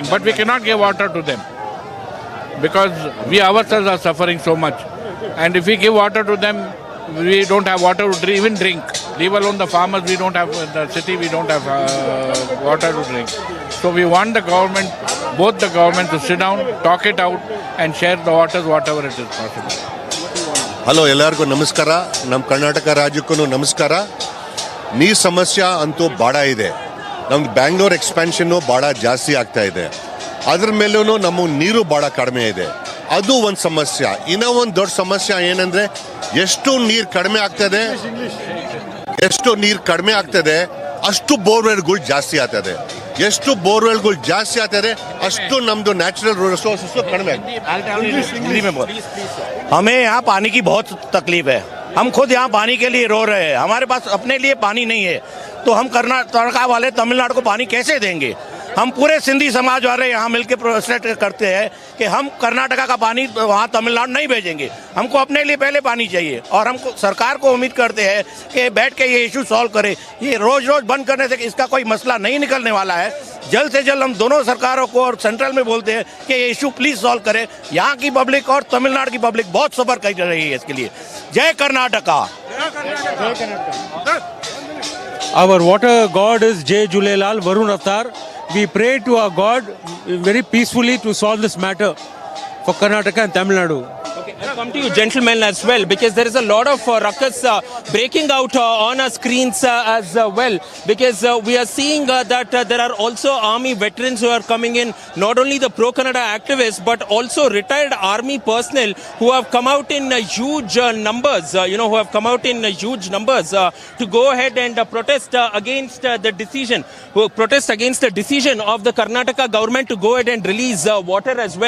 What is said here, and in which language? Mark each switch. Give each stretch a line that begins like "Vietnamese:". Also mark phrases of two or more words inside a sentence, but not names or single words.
English: But we cannot give water to them because we ourselves are suffering so much. And if we give water to them, we don't have water to even drink. Leave alone the farmers, we don't have, the city, we don't have water to drink. So we want the government, both the government to sit down, talk it out and share the waters whatever it is possible.
Kannada: ಹಲೋ ಎಲ್ಲರಿಗೂ ನಮಸ್ಕಾರ. ನಮ್ಮ ಕರ್ನಾಟಕ ರಾಜ್ಯಕ್ಕೂ ನಮಸ್ಕಾರ. ನೀರು ಸಮಸ್ಯೆ ಅಂತೂ ಭಾಳ ಇದೆ. ನಮ್ದು ಬ್ಯಾಂಗ್ಳೂರ್ ಎಕ್ಸ್ಪ್ಯಾನ್ಷನ್ನು ಭಾಳ ಜಾಸ್ತಿ ಆಗ್ತಾ ಇದೆ. ಅದ್ರ ಮೇಲೂ ನಮಗೆ ನೀರು ಭಾಳ ಕಡಿಮೆ ಇದೆ. ಅದು ಒಂದು ಸಮಸ್ಯೆ. ಇನ್ನೂ ಒಂದು ದೊಡ್ಡ ಸಮಸ್ಯೆ ಏನಂದರೆ ಎಷ್ಟು ನೀರು ಕಡಿಮೆ ಆಗ್ತದೆ ಅಷ್ಟು ಬೋರ್ವೆಲ್ಗಳು ಜಾಸ್ತಿ ಆಗ್ತದೆ. ಎಷ್ಟು ಬೋರ್ವೆಲ್ಗಳು ಜಾಸ್ತಿ ಆಗ್ತದೆ ಅಷ್ಟು ನಮ್ಮದು
English: natural resources
Kannada: ಕಡಿಮೆ ಆಗ್ತದೆ.
Hindi: हमें यहाँ पानी की बहुत तकलीफ है. हम खुद यहाँ पानी के लिए रो रहे हैं. हमारे पास अपने लिए पानी नहीं है तो हम कर्नाटक वाले तमिलनाडु को पानी कैसे देंगे? हम पूरे सिंधी समाज वाले यहाँ मिलकर प्रोटेस्ट करते हैं कि हम कर्नाटका का पानी वहाँ तमिलनाडु नहीं भेजेंगे. हमको अपने लिए पहले पानी चाहिए और हमको सरकार को उम्मीद करते हैं कि बैठ के ये
English: issue solve
Hindi: करे. ये रोज रोज बंद करने से इसका कोई मसला नहीं निकलने वाला है. जल्द से जल्द हम दोनों सरकारों को और सेंट्रल में बोलते हैं कि ये
English: issue please solve
Hindi: करें. यहाँ की पब्लिक और तमिलनाडु की पब्लिक बहुत सफर कर रही है इसके लिए. जय कर्नाटका.
English: Our water god is Jai Julelal Varun Avatar. We pray to our God very peacefully to solve this matter for Karnataka and Tamil Nadu. I'll come to you, gentlemen, as well, because there is a lot of ruckus breaking out on our screens as well, because we are seeing that there are also army veterans who are coming in, not only the pro-Kannada activists, but also retired army personnel who have come out in huge numbers, to go ahead and protest against the decision, of the Karnataka government to go ahead and release water as well.